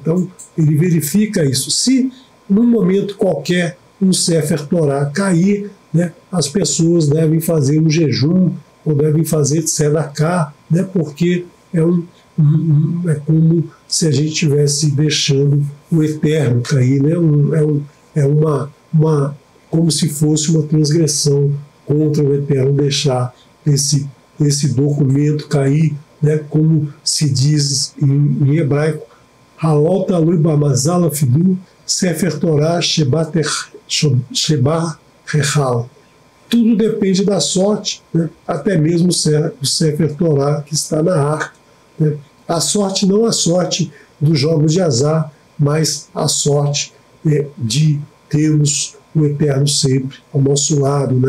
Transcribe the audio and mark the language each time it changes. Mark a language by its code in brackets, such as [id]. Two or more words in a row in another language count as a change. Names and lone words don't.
[pt] Então, ele verifica isso. Se, num momento qualquer, um [he] ספר תורה [pt] cair, né, as pessoas devem fazer um jejum, ou devem fazer tzedakah, né, porque é como se a gente estivesse deixando o eterno cair, né? Como se fosse uma transgressão contra o eterno, deixar esse documento cair, né? Como se diz em hebraico, [he] הכל תלוי במזל אפילו ספר תורה שבהיכל. [pt] Tudo depende da sorte, né? Até mesmo o [he] ספר תורה [pt] que está na arca, né? A sorte, não a sorte dos jogos de azar, mas a sorte de termos o eterno sempre ao nosso lado, né?